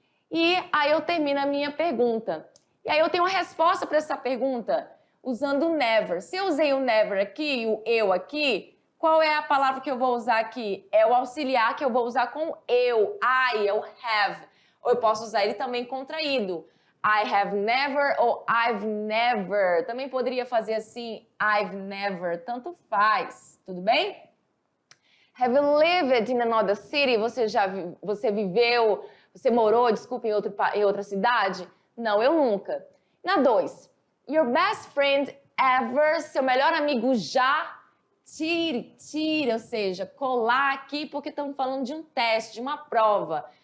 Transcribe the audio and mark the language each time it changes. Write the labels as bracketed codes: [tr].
[pt] E aí eu termino a minha pergunta. E aí eu tenho uma resposta para essa pergunta usando o never. Se eu usei o never aqui e o eu aqui, Qual é a palavra que eu vou usar aqui? É o auxiliar que eu vou usar com eu. I, é o have. Ou eu posso usar ele também contraído. [en] I have never ou I've never. [pt] Também poderia fazer assim, [en] I've never. [pt] Tanto faz. Tudo bem? [en] Have you lived in another city? [pt] Você viveu, você morou, desculpa, em outra cidade? Não, eu nunca. Na 2. [en] Your best friend ever, [pt] seu melhor amigo já, tire, ou seja, colar aqui porque estamos falando de um teste, de uma prova.